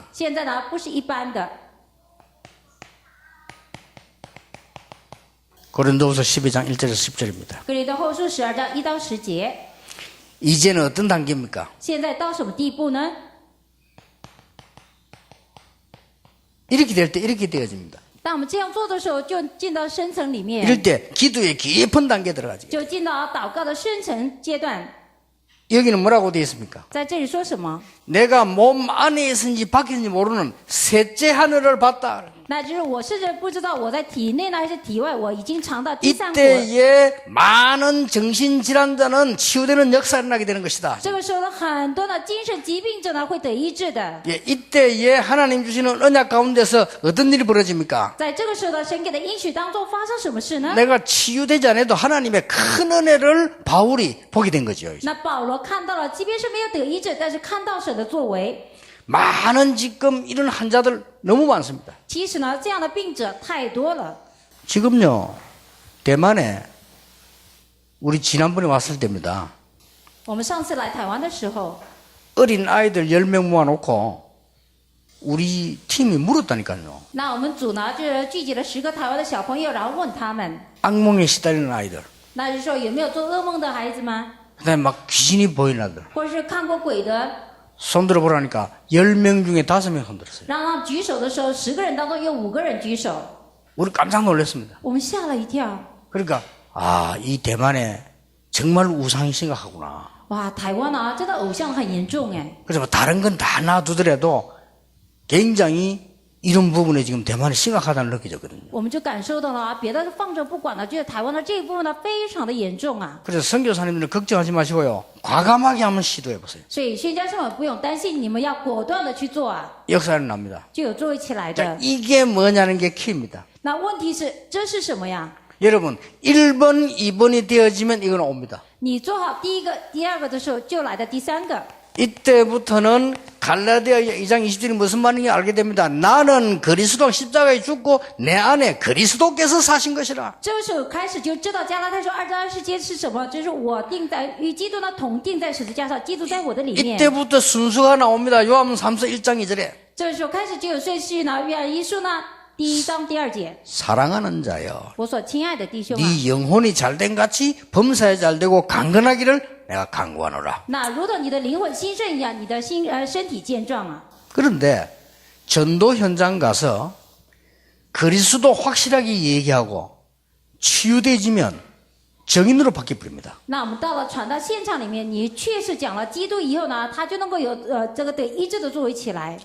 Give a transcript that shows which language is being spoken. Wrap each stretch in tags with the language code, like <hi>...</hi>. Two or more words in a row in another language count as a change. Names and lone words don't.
<zh>现在呢不是一般的。</zh> <ko>고린도후서 12장 1절에서 10절입니다.</ko> <zh>格林多后书12章1到10节，</zh> <ko>이제는 어떤 단계입니까?</ko> <zh>现在到什么地步呢？</zh> <ko>이렇게 될 때 이렇게 되어집니다.</ko> <zh>当我们这样做的时候，就进到深层里面，</zh> <ko>이럴 때 기도의 깊은 단계 들어가지.</ko> <zh>就进到祷告的深层阶段。</zh> <ko>여기는 뭐라고 되어 있습니까?</ko> <zh>在这里说什么？</zh> <ko>내가 몸 안에 있는지 밖에 있는지 모르는 셋째 하늘을 봤다.</ko> <zh>那就是我甚至不知道我在体内呢还是体外，我已经尝到第三国。</zh> <ko>이때에 많은 정신질환자는 치유되는 역사가 일어나게 되는 것이다.</ko> <zh>这个时候呢，很多的精神疾病者呢会得医治的。</zh> <ko>예, 이때에 하나님 주시는 언약 가운데서 어떤 일이 벌어집니까?</ko> <zh>在这个时候呢，神给的应许当中发生什么事呢？</zh> <ko>내가 치유되지 않아도 하나님의 큰 은혜를 바울이 보게 된 거죠.</ko> <zh>那保罗看到了，即便是没有得医治，但是看到神的作为。</zh> <ko>많은 지금 이런 환자들 너무 많습니다.</ko> <zh>其实呢，这样的病者太多了。</zh> <ko>지금요, 대만에 우리 지난번에 왔을 때입니다.</ko> <zh>我们上次来台湾的时候，</zh> <ko>어린 아이들 10명 모아놓고 우리 팀이 물었다니까요.</ko> <zh>那我们组呢，就是聚集了10个台湾的小朋友，然后问他们，</zh> <ko>악몽에 시달리는 아이들,</ko> <zh>那就是说有没有做噩梦的孩子吗？</zh> <ko>그다음에 막 귀신이 보이는 아이들.</ko> <zh>或者是看过鬼的？</zh> <ko>손 들어보라니까 10명 중에 5명 손 들었어요.</ko> <zh>让他们举手的时候，10个人当中有5个人举手，</zh> <ko>우리 깜짝 놀랐습니다.</ko> <zh>我们吓了一跳。</zh> <ko>그러니까 이 대만에 정말 우상이 심각하구나.</ko> <zh>哇，台湾啊，真的偶像很严重哎。</zh> <ko>그래서 뭐 다른 건 다 놔두더라도 굉장히 이런 부분에 지금 대만이 심각하다는 느껴졌거든요.</ko> <zh>我们就感受到了啊，别的放着不管了，觉得台湾的这一部分呢非常的严重啊。</zh> <ko>그래서 선교사님들은 걱정하지 마시고요. 과감하게 한번 시도해 보세요.</ko> <zh>所以宣教士们不用担心，你们要果断的去做啊，</zh> <ko>역사는 납니다.</ko> <zh>就有作为起来</zh> <ko>자,</ko> <zh>的。</zh> <ko>이게 뭐냐는 게 키입니다.</ko> <zh>那问题是，这是什么呀？</zh> <ko>여러분 1번, 2번이 되어지면 이건 옵니다.</ko> <zh>你做好第一个、第二个的时候，就来的第3个。</zh> <ko>이때부터는 갈라디아 2장 20절이 무슨 말인지 알게 됩니다. 나는 그리스도 십자가에 죽고 내 안에 그리스도께서 사신 것이라.</ko> <zh>这时候开始就知道加拉太书2章20节是什么，就是我定在与基督呢同定在十字架上，基督在我的里面。</zh> <ko>이때부터 순서가 나옵니다. 요한복음 3서 1장 2절에</ko> <zh>这时候开始就有顺序呢，约翰一书呢第1章第2节，</zh> <ko>사랑하는 자여</ko> <zh>我所亲爱的弟兄啊，</zh> <ko>네 영혼이 잘된 같이 범사에 잘되고 강건하기를 내가 간구하노라.</ko> <zh>那如同你的灵魂兴盛一样，你的身体健壮啊。</zh> <ko>그런데 전도 현장 가서 그리스도 확실하게 얘기하고 치유되지면 정인으로 바뀌어버립니다.</ko> <zh>那我们到了传道现场里面，你确实讲了基督以后呢，他就能够有这个得医治的作为起来。</zh>